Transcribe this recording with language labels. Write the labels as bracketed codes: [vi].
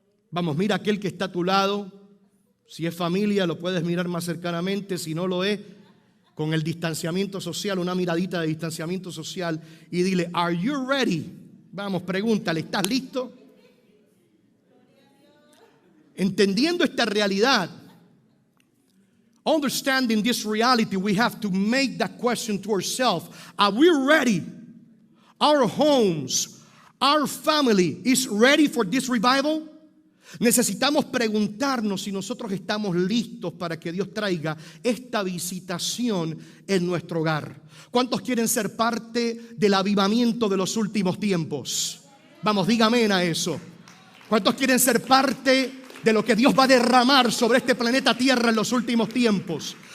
[es] Vamos, mira aquel que está a tu lado. Si es familia, lo puedes mirar más cercanamente. Si no lo es, con el distanciamiento social, una miradita de distanciamiento social, y dile: ¿Are you ready? Vamos, pregúntale: ¿estás listo? [en] Entendiendo esta realidad, understanding this reality, we have to make that question to ourselves: are we ready? Our homes, our family is ready for this revival? [es] Necesitamos preguntarnos si nosotros estamos listos para que Dios traiga esta visitación en nuestro hogar. ¿Cuántos quieren ser parte del avivamiento de los últimos tiempos? Vamos, dígame a eso. ¿Cuántos quieren ser parte de lo que Dios va a derramar sobre este planeta Tierra en los últimos tiempos?